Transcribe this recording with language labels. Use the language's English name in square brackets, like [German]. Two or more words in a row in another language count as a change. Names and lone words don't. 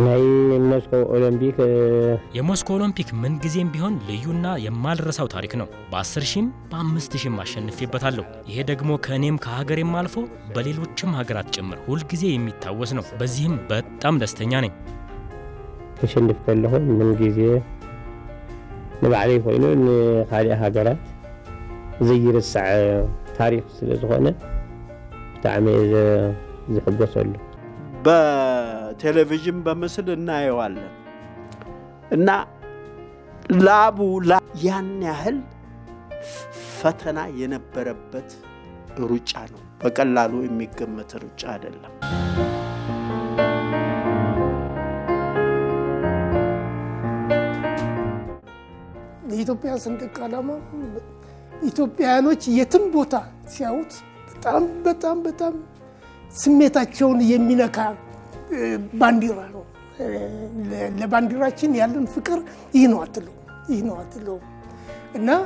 [Amharic] የሞስኮ ኦሎምፒክ ምን ጊዜም ቢሆን ልዩና የማልረሳው ታሪክ ነው። በ10000 በ5000 አሸንፌበታለሁ። ይሄ ደግሞ ከኔም ከሀገሬም አልፎ በሌሎችም ሀገራት ጭምር ሁሉ ጊዜ የሚታወስ ነው። በዚህም በጣም ደስተኛ ነኝ። [Tigrinya] ተሸንፈለሁ ምን ጊዜ ንባዕለይ ኮይኑ ንኻልእ ሀገራት ዘይርስዕ ታሪክ ስለ ዝኾነ ብጣዕሚ ዝሕጎሰሉ [Amharic] በቴሌቪዥን በምስል እናየዋለን እና ላቡ ያን ያህል ፈተና የነበረበት ሩጫ ነው። በቀላሉ የሚገመት ሩጫ አይደለም። የኢትዮጵያ ሰንደቅ ዓላማ ኢትዮጵያኖች የትም ቦታ ሲያዩት በጣም ስሜታቸውን የሚነካ ባንዲራ ነው። ለባንዲራችን ያለን ፍቅር ይህ ነው አትለው እና